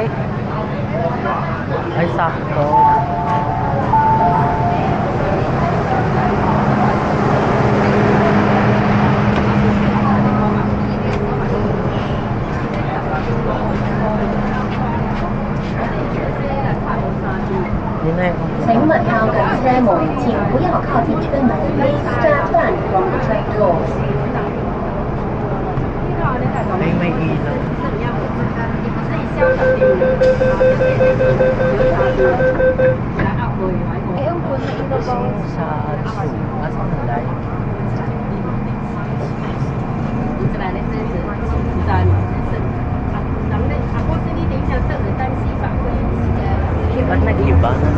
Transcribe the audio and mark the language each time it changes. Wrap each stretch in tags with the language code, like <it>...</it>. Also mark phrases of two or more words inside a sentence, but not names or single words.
<tl>Ay, sakto. Yun na yun.</tl> <zh>请勿靠近车門，請不要靠近車門。</zh> <en>Please step back from the train doors.</en> <tl>Ay, may ilaw. Simsachu. Asan na live? Ba't nag-iba?</tl>